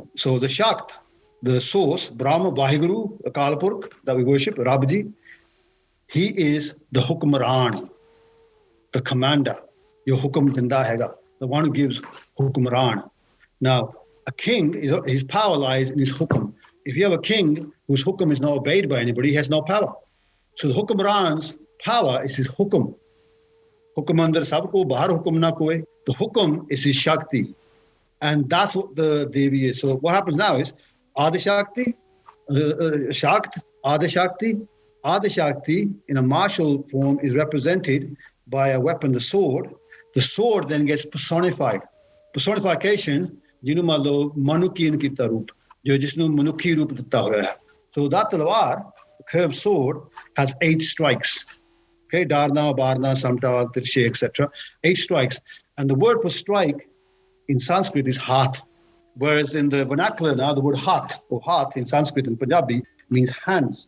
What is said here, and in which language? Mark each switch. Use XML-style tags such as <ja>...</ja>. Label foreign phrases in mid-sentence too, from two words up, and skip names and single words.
<en>So the Shakt, the source, Brahma, Vaheguru, Akalapurk, that we worship, Rabji, he is the Hukmaran, the commander.</en> <pa>Your ਹੁਕਮ ਦਿੰਦਾ ਹੈਗਾ,</pa> <en>the one who gives Hukmaran. Now, a king, his power lies in his Hukum. If you have a king whose Hukum is not obeyed by anybody, he has no power. So the Hukmaran's power is his Hukum.</en> <pa>ਹੁਕਮ ਅੰਦਰ ਸਭਕੋ, ਬਾਹਰ ਹੁਕਮ ਨਾ ਕੋਈ.</pa> <en>The Hukum is his Shakti. And that's what the Devi is. So what happens now is Adishakti, Shakt, Adishakti. Adishakti in a martial form is represented by a weapon, the sword. The sword then gets personified. Personification,</en> <pa>ਜਿਹਨੂੰ ਮੰਨ ਲਓ ਮਨੁੱਖੀ ਨੂੰ ਕੀਤਾ ਰੂਪ ਜੋ ਜਿਸ ਨੂੰ ਮਨੁੱਖੀ ਰੂਪ ਦਿੱਤਾ ਹੋਇਆ ਹੈ.</pa> <en>So that talwar, the curved sword, has 8 strikes. Okay, Darna, Barna, Samta, Tirshe, etc. 8 strikes. And the word for strike in Sanskrit is hat. Whereas in the vernacular now, the word hat or hat in Sanskrit and Punjabi means hands.</en>